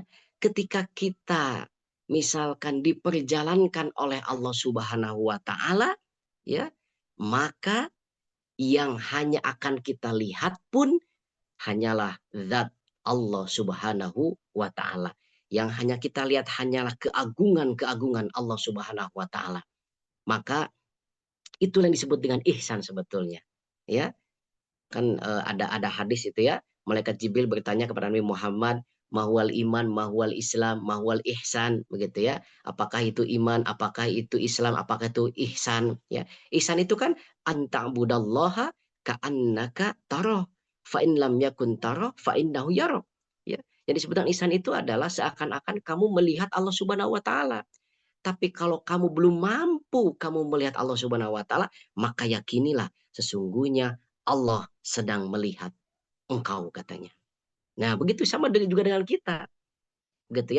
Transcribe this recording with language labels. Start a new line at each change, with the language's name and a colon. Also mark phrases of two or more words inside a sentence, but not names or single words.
Indonesian: Ketika kita misalkan diperjalankan oleh Allah
Arabic: سبحانه وتعالى,
Indonesian: ya, maka yang hanya akan kita lihat pun hanyalah zat Allah
Arabic: سبحانه وتعالى.
Indonesian: Yang hanya kita lihat hanyalah keagungan-keagungan Allah
Arabic: سبحانه وتعالى.
Indonesian: Maka itulah yang disebut dengan ihsan sebetulnya. Ya, kan ada hadis itu ya. Malaikat Jibril bertanya kepada Nabi Muhammad,
Arabic: ما هو الإيمان، ما هو الإسلام، ما هو الإحسان,
Indonesian: begitu ya. Apakah itu iman, apakah itu Islam, apakah itu ihsan, ya.
Arabic: Ihsan itu kan أن تعبد الله كأنك تراه، فإن لم تكن تراه، فإنه يراه. Ya.
Indonesian: Jadi disebutkan ihsan itu adalah seakan-akan kamu melihat Allah
Arabic: سبحانه وتعالى.
Indonesian: Tapi kalau kamu belum mampu kamu melihat Allah
Arabic: سبحانه وتعالى,
Indonesian: maka yakinilah sesungguhnya Allah sedang melihat engkau, katanya. Nah, begitu sama juga dengan kita, gitu ya.